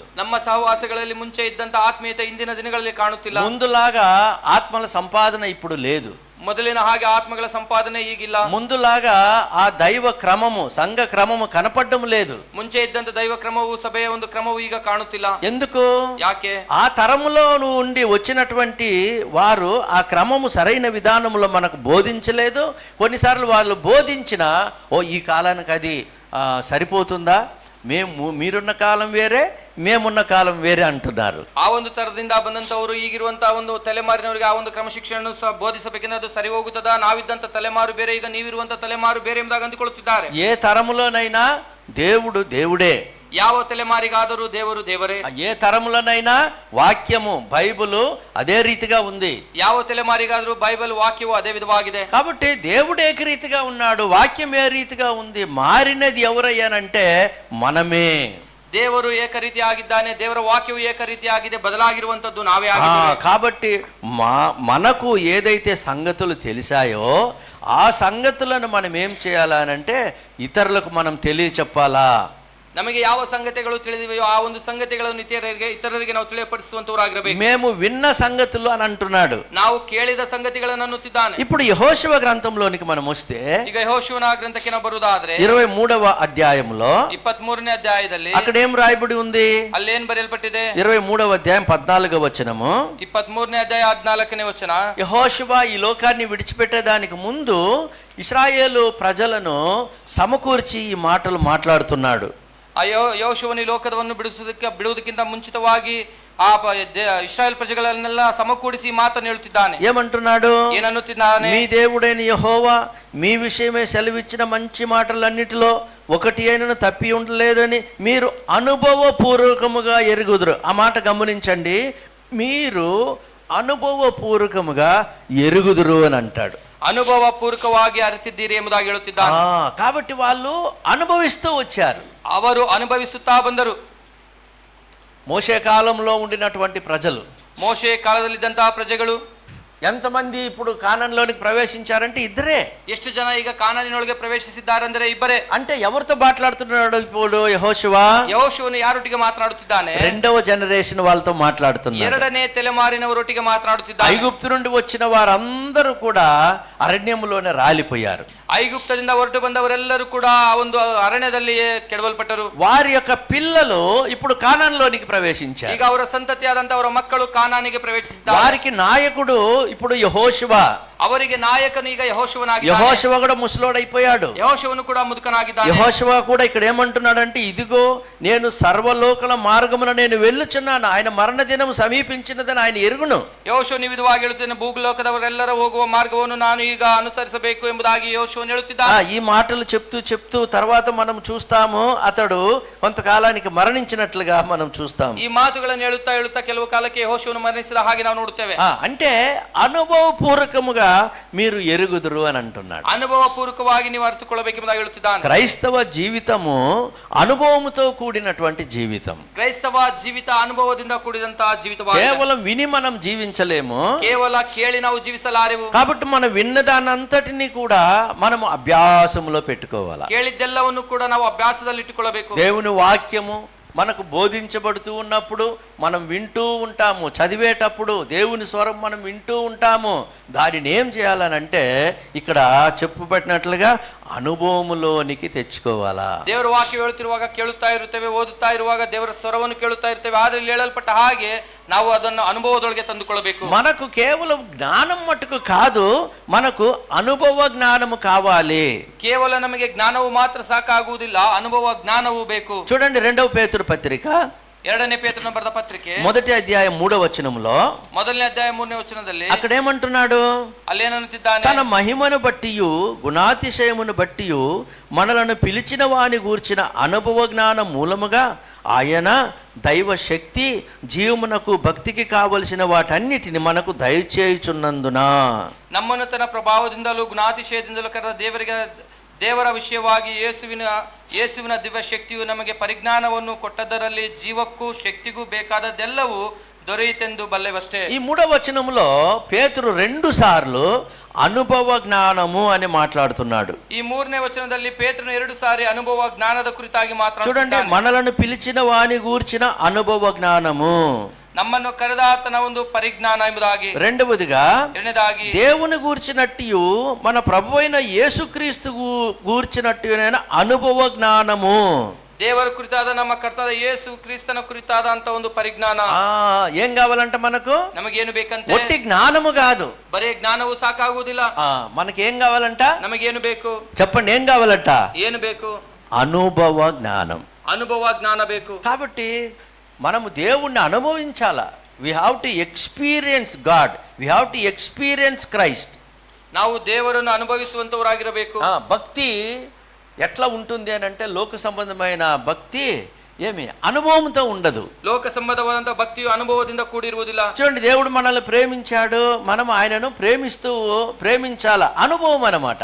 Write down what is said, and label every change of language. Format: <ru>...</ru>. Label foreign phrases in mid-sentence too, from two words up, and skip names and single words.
<kn>ನಮ್ಮ ಸಹವಾಸಗಳಲ್ಲಿ ಮುಂಚೆ ಇದ್ದಂತ ಆತ್ಮೀಯತೆ ಇಂದಿನ ದಿನಗಳಲ್ಲಿ ಕಾಣುತ್ತಿಲ್ಲ.</kn> <te>ముందులాగా ఆత్మల సంపాదన ఇప్పుడు లేదు.</te> <kn>ಮೊದಲಿನ ಹಾಗೆ ಆತ್ಮಗಳ ಸಂಪಾದನೆ ಈಗಿಲ್ಲ.</kn> <te>ముందులాగా ఆ దైవ క్రమము, సంఘ క్రమము కనపడడం లేదు.</te> <kn>ಮುಂಚೆ ಇದ್ದಂತ ದೈವ ಕ್ರಮವು, ಸಭೆಯ ಒಂದು ಕ್ರಮವು ಈಗ ಕಾಣುತ್ತಿಲ್ಲ.</kn> <te>ఎందుకు?</te> <kn>ಯಾಕೆ?</kn> <te>ఆ తరములో నుండి వచ్చినటువంటి వారు ఆ క్రమము సరైన విధానంలో మనకు బోధించలేదు. కొన్నిసార్లు వాళ్ళు బోధించినా ఈ కాలానికి అది సరిపోతుందా, మీరున్న కాలం వేరే, మేమున్న కాలం వేరే అంటున్నారు.</te> <kn>ಆ ಒಂದು ತರದಿಂದ ಬಂದಂತವರು ಈಗಿರುವಂತಹ ಒಂದು ತಲೆಮಾರಿನವರಿಗೆ ಆ ಒಂದು ಕ್ರಮಶಿಕ್ಷಣ ಬೋಧಿಸಬೇಕೆಂದ್ರೆ ಅದು ಸರಿ ಹೋಗುತ್ತದಾ? ನಾವಿದ್ದಂತ ತಲೆಮಾರು ಬೇರೆ, ಈಗ ನೀವಿರುವಂತ ತಲೆಮಾರು ಬೇರೆ ಎಂಬುದಾಗಿ ಅಂದುಕೊಳ್ಳುತ್ತಿದ್ದಾರೆ.</kn> <te>ఏ తరములోనైనా దేవుడు దేవుడే.</te> <kn>ಯಾವ ತಲೆಮಾರಿಗಾದರೂ ದೇವರು ದೇವರೇ.</kn> <te>ఏ తరములోనైనా వాక్యము, బైబిలు అదే రీతిగా ఉంది.</te> <kn>ಯಾವ ತಲೆಮಾರಿಗಾದರೂ ಬೈಬಲ್ ವಾಕ್ಯವು ಅದೇ ವಿಧವಾಗಿದೆ.</kn> <te>కాబట్టి దేవుడు ఏకరీతిగా ఉన్నాడు, వాక్యం ఏ రీతిగా ఉంది. మారినది ఎవరయ్యానంటే మనమే.</te> <kn>ದೇವರು ಏಕರೀತಿಯಾಗಿದ್ದಾನೆ, ದೇವರ ವಾಕ್ಯವು ಏಕರೀತಿಯಾಗಿದೆ, ಬದಲಾಗಿರುವಂತದ್ದು ನಾವೇ ಆಗಿದ್ದೇವೆ.</kn> <te>కాబట్టి మనకు ఏదైతే సంగతులు తెలిసాయో ఆ సంగతులను మనం ఏం చేయాలనంటే ఇతరులకు మనం తెలియచెప్పాలా.</te> <kn>ನಮಗೆ ಯಾವ ಸಂಗತಿಗಳು ತಿಳಿದಿವೆಯೋ ಆ ಒಂದು ಸಂಗತಿಗಳನ್ನು ಇತರರಿಗೆ ನಾವು ತಿಳಿಯಪಡಿಸುವಂತವರಾಗಿರಬೇಕು.</kn> <te>మేము విన్న సంగతులు అని అంటున్నాడు.</te> <kn>ನಾವು ಕೇಳಿದ ಸಂಗತಿಗಳನ್ನು ಅನ್ನುತ್ತಿದ್ದಾನೆ.</kn> <te>ఇప్పుడు యెహోషువ గ్రంథంలోనికి మనం వస్తే,</te> <kn>ಈಗ ಯೆಹೋಶುವನ ಗ್ರಂಥಕ್ಕೆ ನಾವು ಬರುವುದಾದ್ರೆ</kn> <te>23వ అధ్యాయంలో</te> <kn>23ನೇ ಅಧ್ಯಾಯದಲ್ಲಿ</kn> <te>అక్కడ ఏం రాయబడి ఉంది?</te> <kn>ಅಲ್ಲೇನ್ ಬರೆಯಲ್ಪಟ್ಟಿದೆ?</kn> <te>23వ అధ్యాయం 14వ వచనము.</te> <kn>23ನೇ ಅಧ್ಯಾಯ 14ನೇ ವಚನ.</kn> <te>యెహోషువ ఈ లోకాన్ని విడిచిపెట్టేదానికి ముందు ఇశ్రాయేలు ప్రజలను సమకూర్చి ఈ మాటలు మాట్లాడుతున్నాడు.</te> <kn>ಯೆಹೋಶುವನು ಈ ಲೋಕವನ್ನು ಬಿಡುವುದಕ್ಕಿಂತ ಮುಂಚಿತವಾಗಿ ಆ ಇಸ್ರಾಯೇಲ್ ಪ್ರಜೆಗಳನ್ನೆಲ್ಲ ಸಮಕೂಡಿಸಿ ಮಾತನ್ನು ಹೇಳುತ್ತಿದ್ದಾನೆ.</kn> <te>ఏమంటున్నాడు?</te> <kn>ಏನನ್ನುತ್ತಿದ್ದಾನೆ?</kn> <te>మీ దేవుడైన యెహోవా మీ విషయమే సెలవిచ్చిన మంచి మాటలన్నిటిలో ఒకటి అయినను తప్పి ఉండలేదని మీరు అనుభవపూర్వకముగా ఎరుగుదురు. ఆ మాట గమనించండి, మీరు అనుభవపూర్వకముగా ఎరుగుదురు అని అంటాడు.</te> <kn>ಅನುಭವ ಪೂರ್ವಕವಾಗಿ ಅರಿತಿದ್ದೀರಿ ಎಂಬುದಾಗಿ ಹೇಳುತ್ತಿದ್ದಾನೆ.</kn> <te>కాబట్టి వాళ్ళు అనుభవిస్తూ వచ్చారు.</te> <kn>ಅವರು ಅನುಭವಿಸುತ್ತಾ ಬಂದರು.</kn> <te>మోషే కాలంలో ఉండినటువంటి ప్రజలు,</te> <kn>ಮೋಶೆ ಕಾಲದಲ್ಲಿದ್ದಂತಹ ಪ್ರಜೆಗಳು</kn> <te>ఎంతమంది ఇప్పుడు కానాన్లోనికి ప్రవేశించారంటే ఇద్దరే.</te> <kn>ಎಷ್ಟು ಜನ ಈಗ ಕಾನಾನಿನೊಳಗೆ ಪ್ರವೇಶಿಸಿದ್ದಾರೆಂದರೆ ಇಬ್ಬರೇ.</kn> <te>అంటే ఎవరితో మాట్లాడుతున్నాడు ఇప్పుడు యెహోషువ?</te> <kn>ಯೆಹೋಶುವನು ಯಾರೊಟ್ಟಿಗೆ ಮಾತನಾಡುತ್ತಿದ್ದಾನೆ?</kn> <te>రెండవ జనరేషన్ వాళ్ళతో మాట్లాడుతున్నాడు.</te> <kn>ಎರಡನೇ ತಲೆಮಾರಿನವರೊಟ್ಟಿಗೆ ಮಾತನಾಡುತ್ತಿದ್ದಾನೆ.</kn> <te>ఐగుప్తు నుండి వచ్చిన వారందరూ కూడా అరణ్యములోనే రాలిపోయారు.</te> <kn>ಐಗುಪ್ತದಿಂದ ಹೊರಟು ಬಂದವರೆಲ್ಲರೂ ಕೂಡ ಒಂದು ಅರಣ್ಯದಲ್ಲಿಯೇ ಕೆಡವಲ್ಪಟ್ಟರು.</kn> <te>వారి యొక్క పిల్లలు ఇప్పుడు కానాన్లోనికి ప్రవేశించారు.</te> <kn>ಈಗ ಅವರ ಸಂತತಿಯಾದಂತ ಅವರ ಮಕ್ಕಳು ಕಾನಾನಿಗೆ ಪ್ರವೇಶಿಸಿದ್ದಾರೆ.</kn> <te>వారికి నాయకుడు ఇప్పుడు యెహోషువ.</te> <kn>ಅವರಿಗೆ ನಾಯಕನು ಈಗ ಯೆಹೋಶುವನಾಗಿದ್ದಾನೆ.</kn> <te>యెహోషువ కూడా ముసలోడైపోయాడు.</te> <kn>ಯೆಹೋಶುವನು ಕೂಡ ಮುದುಕನಾಗಿದ್ದಾನೆ.</kn> <te>యెహోషువ కూడా ఇక్కడ ఏమంటున్నాడంటే, ఇదిగో నేను సర్వలోకల మార్గమున నేను వెళ్ళుచున్నాను, ఆయన మరణ దినం సమీపించినదని ఆయన ఎరుగును.</te> <kn>ಯೆಹೋಶುವನು ಈ ವಿಧವಾಗಿ ಹೇಳುತ್ತಾನೆ, ಭೂಲೋಕದವರೆಲ್ಲರ ಹೋಗುವ ಮಾರ್ಗವನ್ನು ನಾನು ಈಗ ಅನುಸರಿಸಬೇಕು ಎಂಬುದಾಗಿ ಯೆಹೋಶುವನು ಹೇಳುತ್ತಿದ್ದಾನೆ.</kn> <te>ఈ మాటలు చెప్తూ తర్వాత మనం చూస్తాము అతడు కొంతకాలానికి మరణించినట్లుగా మనం చూస్తాము.</te> <kn>ಈ ಮಾತುಗಳನ್ನು ಹೇಳುತ್ತಾ ಕೆಲವು ಕಾಲಕ್ಕೆ ಯೆಹೋಶುವನು ಮರಣಿಸಿದ ಹಾಗೆ ನಾವು ನೋಡುತ್ತೇವೆ.</kn> <te>అంటే అనుభవపూర్వకముగా మీరు ఎరుగుదురు అని అంటున్నాడు.</te> <kn>ಅನುಭವ ಪೂರ್ವಕವಾಗಿ ನೀವು ಅರ್ಥಕೊಳ್ಳಬೇಕೆಂಬುದಾಗಿ ಹೇಳುತ್ತಿದ್ದಾನೆ.</kn> <te>క్రైస్తవ జీవితము అనుభవముతో కూడినటువంటి జీవితం.</te> <kn>ಕ್ರೈಸ್ತವ ಜೀವಿತ ಅನುಭವದಿಂದ ಕೂಡಿದಂತಹ ಜೀವಿತವಾಗಿದೆ.</kn> <te>కేవలం విని మనం జీవించలేము,</te> <kn>ಕೇವಲ ಕೇಳಿ ನಾವು ಜೀವಿಸಲಾರೆವು.</kn> <te>కాబట్టి మనం విన్నదానంతటిని కూడా మనం అభ్యాసములో పెట్టుకోవాలి. ಕೇಳಿದ್ದೆಲ್ಲವನ್ನು ಕೂಡ ನಾವು ಅಭ್ಯಾಸದಲ್ಲಿ ಇಟ್ಟುಕೊಳ್ಳಬೇಕು. దేవుని వాక్యము మనకు బోధించబడుతూ ఉన్నప్పుడు మనం వింటూ ఉంటాము, చదివేటప్పుడు దేవుని స్వరం మనం వింటూ ఉంటాము. దానిని ఏం చేయాలనంటే ఇక్కడ చెప్పబడినట్లుగా అనుభవములోనికి తెచ్చుకోవాలా.</te> <kn>ದೇವರ ವಾಕ್ಯ ಹೇಳುತ್ತಿರುವಾಗ ಕೇಳುತ್ತಾ ಇರುತ್ತೇವೆ, ಓದುತ್ತಾ ಇರುವಾಗ ದೇವರ ಸ್ವರವನ್ನು ಕೇಳುತ್ತಾ ಇರ್ತೇವೆ. ಆದರೆ ಹೇಳಲ್ಪಟ್ಟ ಹಾಗೆ ನಾವು ಅದನ್ನು ಅನುಭವದೊಳಗೆ ತಂದುಕೊಳ್ಳಬೇಕು.</kn> <te>మనకు కేవలం జ్ఞానం మట్టుకు కాదు, మనకు అనుభవ జ్ఞానము కావాలి.</te> <kn>ಕೇವಲ ನಮಗೆ ಜ್ಞಾನವು ಮಾತ್ರ ಸಾಕಾಗುವುದಿಲ್ಲ, ಅನುಭವ ಜ್ಞಾನವೂ ಬೇಕು.</kn> <te>చూడండి 2వ పేతురు పత్రిక</te> <kn>2ನೇ ಪೇತ್ರನ ಬರೆದ ಪತ್ರಿಕೆ</kn> <te>1వ అధ్యాయం 3వ వచనములో</te> <kn>1ನೇ ಅಧ್ಯಾಯ 3ನೇ ವಚನದಲ್ಲಿ</kn> <te>అక్కడ ఏమంటున్నాడు?</te> <kn>ಅಲ್ಲೇನನ್ನುತ್ತಿದ್ದಾನೆ,</kn> <te>తన మహిమను బట్టియు గుణాతిశయమును బట్టియు మనలను పిలిచిన వాని గూర్చిన అనుభవ జ్ఞాన మూలముగా ఆయన దైవ శక్తి జీవమునకు భక్తికి కావలసిన వాటన్నిటిని మనకు దయచేయుచున్నందున</te> <kn>ನಮ್ಮನ್ನು ತನ್ನ ಪ್ರಭಾವದಿಂದಲೂ ಗುಣಾತಿಶಯದಿಂದಲೂ ಕರೆದ ದೇವರ ವಿಷಯವಾಗಿ ಯೇಸುವಿನ ದಿವ್ಯ ಶಕ್ತಿಯು ನಮಗೆ ಪರಿಜ್ಞಾನವನ್ನು ಕೊಟ್ಟದರಲ್ಲಿ ಜೀವಕ್ಕೂ ಶಕ್ತಿಗೂ ಬೇಕಾದದ್ದೆಲ್ಲವೂ ದೊರಕಿತೆಂದು ಬಲ್ಲೆವಷ್ಟೆ.</kn> <te>ఈ 3వ వచనములో పేతురు 2 సార్లు అనుభవ జ్ఞానము అని మాట్లాడుతున్నాడు.</te> <kn>ಈ 3ನೇ ವಚನದಲ್ಲಿ ಪೇತ್ರನು 2 ಸಾರಿ ಅನುಭವ ಜ್ಞಾನದ ಕುರಿತಾಗಿ</kn> <te>చూడండి, మనలను పిలిచిన వాని గూర్చిన అనుభవ జ్ఞానము,</te> <kn>ನಮ್ಮನ್ನು ಕರೆದಾತನ ಒಂದು ಪರಿಜ್ಞಾನ ಎಂಬುದಾಗಿ.</kn> <te>రెండవదిగా దేవుని గూర్చినట్టు మన ప్రభువైన యేసుక్రీస్తు గూర్చినట్టునైన అనుభవ జ్ఞానము.</te> <kn>ದೇವರ ಕುರಿತಾದ ನಮ್ಮ ಕರ್ತನಾದ ಯೇಸು ಕ್ರಿಸ್ತನ ಕುರಿತಾದ ಅಂತ ಒಂದು ಪರಿಜ್ಞಾನ.</kn> <te>ఏం కావాలంట మనకు?</te> <kn>ನಮಗೇನು ಬೇಕಂತೆ?</kn> <te>ఒట్టి జ్ఞానము కాదు,</te> <kn>ಬರೇ ಜ್ಞಾನವು ಸಾಕಾಗುವುದಿಲ್ಲ.</kn> <te>మనకి ఏం కావాలంట?</te> <kn>ನಮಗೇನು ಬೇಕು?</kn> <te>చెప్పండి, ఏం కావాలంట?</te> <kn>ಏನು ಬೇಕು?</kn> <te>అనుభవ జ్ఞానం.</te> <kn>ಅನುಭವ ಜ್ಞಾನ ಬೇಕು.</kn> <te>కాబట్టి మనము దేవుణ్ణి అనుభవించాలా.</te> <en>We have to experience God, we have to experience Christ.</en> <kn>ನಾವು ದೇವರನ್ನು ಅನುಭವಿಸುವಂತವರಾಗಿರಬೇಕು.</kn> <te>భక్తి ఎట్లా ఉంటుంది అని అంటే, లోక సంబంధమైన భక్తి ఏమి అనుభవంతో ఉండదు.</te> <kn>ಲೋಕ ಸಂಬಂಧವಾದಂತ ಭಕ್ತಿಯು ಅನುಭವದಿಂದ ಕೂಡಿರುವುದಿಲ್ಲ.</kn> <te>చూడండి, దేవుడు మనల్ని ప్రేమించాడు, మనం ఆయనను ప్రేమించాల, అనుభవం అన్నమాట.</te>